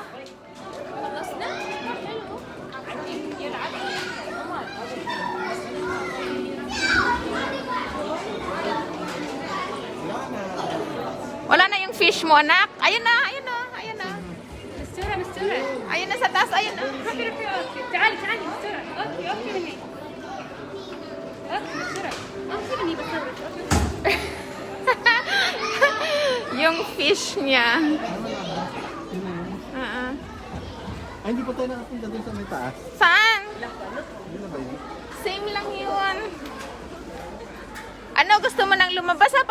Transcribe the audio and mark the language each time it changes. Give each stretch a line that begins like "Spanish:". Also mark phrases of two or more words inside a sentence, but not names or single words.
Filipino: Wala na yung fish mo, anak. Ayun na. مستورة Ayun na sa taas, ayun na.
Arabic: تعالي مستورة اوكي مني مستورة اوكي مني بصورك
Filipino: Yung fish niya. Ay, hindi pa tayo nakapunta dun sa may taas. Saan? Hindi na ba yun? Same lang yun. Ano, gusto mo nang lumabas ha?